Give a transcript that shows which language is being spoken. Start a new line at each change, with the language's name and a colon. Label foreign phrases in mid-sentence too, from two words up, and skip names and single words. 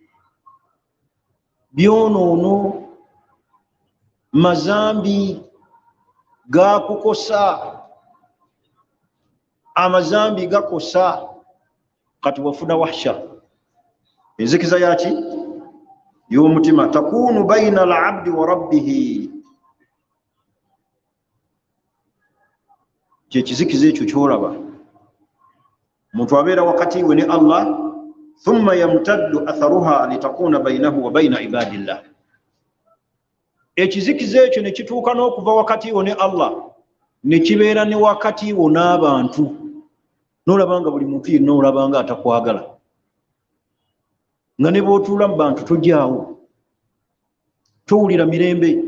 Ganda: Byonoono, mazambi gakukosa. Amazambi gakosa. Kati wafuna wahsha, enzikiza yaki y'omutima.
Arabic: تكون بين العبد وربه,
Ganda: kyekizikiza ekyo kyolaba omuntu abeera wakati we ne Allah.
Arabic: ثم يمتد أثرها لتكون بينه وبين عباد الله,
Ganda: ekizikiza ekyo ne kituuka n'okuva wakati wo ne Allah ne kibeera ne wakati wo n'abantu. N'olaba nga buli muntu yenna olaba nga atakwagala, nga ne bw'otuula mu bantu tojaawo, towulira mirembe.